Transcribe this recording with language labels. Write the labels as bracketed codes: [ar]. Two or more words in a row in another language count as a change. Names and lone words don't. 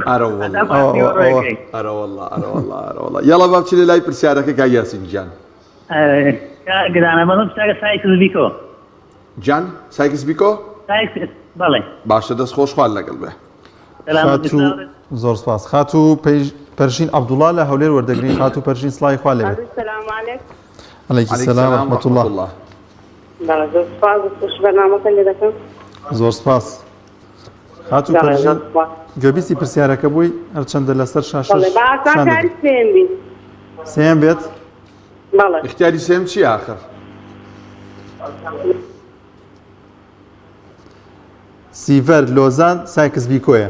[ckb] ئەرە وەڵڵا یاڵا با بچینە لای پرسیارەکە کاک یاسین گیان. گرانە بەڵام شتێکە سایکس-بیکۆ. جان سایکس-بیکۆ؟ بەڵێ. باشە دەست خۆشحال لەگەڵ بێ. زۆر سپاس. خاتوو پەرژین عەبدوڵڵا لە هەولێر وەردەگرین. خاتوو پەرژین سڵاوی خوا لێبێت. [ar] السلام عليكم. عليكم السلام ورحمة الله. [ckb] زۆر سپاس خۆش بەرنامەکە لێ دەکەم. زۆر سپاس. خاتوو پەرژین گوێبیستی پرسیارەکە بووی هەرچەندە لەسەر شاشە بەئاسانکاری سێم بین. سێم بێت؟ بەڵێ. اختیاری سێم چی آخر؟ سیڤەر، لۆزان، سایکس-بیکۆیە.